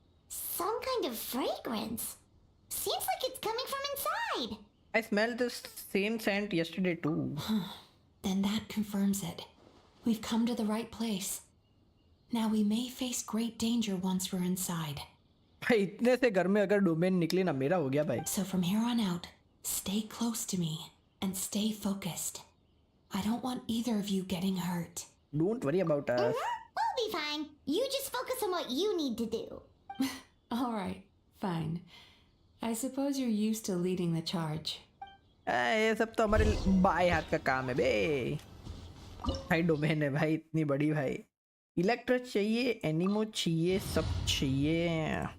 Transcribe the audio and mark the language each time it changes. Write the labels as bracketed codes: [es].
[en] Some kind of fragrance. Seems like it's coming from inside. I smelled the same scent yesterday too. Then that confirms it. We've come to the right place. Now we may face great danger once we're inside. [hi] भाई इतने से घर में अगर domain निकले ना मेरा हो गया भाई. [en] So from here on out, stay close to me and stay focused. I don't want either of you getting hurt. Don't worry about us. We'll be fine. You just focus on what you need to do. All right, fine. I suppose you're used to leading the charge. [hi] ये सब तो हमारे बाएं हाथ का काम है बे. भाई डोमेन है भाई इतनी बड़ी भाई. इलेक्ट्रो चाहिए, एनिमो चाहिए, सब चाहिए.